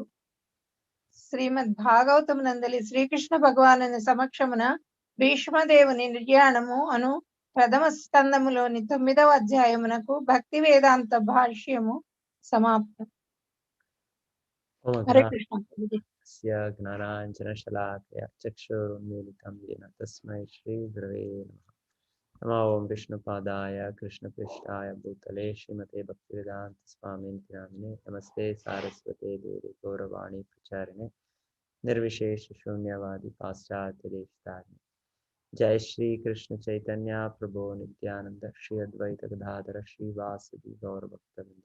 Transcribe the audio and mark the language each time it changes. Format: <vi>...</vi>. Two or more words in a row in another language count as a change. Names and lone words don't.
<te>శ్రీమద్ భాగవతమునందలి శ్రీకృష్ణ భగవానుని సమక్షమున భీష్మదేవుని నిర్యాణము అను ప్రథమ స్కందములోని 9వ అధ్యాయమునకు భక్తి వేదాంత భాష్యము సమాప్తం.</te> <sa>హరే కృష్ణ. జ్ఞానాంజనశలాకయ చక్షురున్మీలితం येन తస్మై శ్రీ గురవే నమః. నమో ఓం విష్ణుపాదాయ కృష్ణపృష్ఠాయ భూతలే శ్రీమతే భక్తివేదాంత స్వామినితి నామినే. నమస్తే సారస్వతే దేవి గౌరవాణి ప్రచారిణే నిర్విశేష శూన్యవాది పాశ్చాత్య దేశతారిణి. జయ శ్రీ కృష్ణ చైతన్య ప్రభో నిత్యానంద శ్రీ అద్వైత గదాధర శ్రీవాసది గౌరభక్తవృంద.</sa>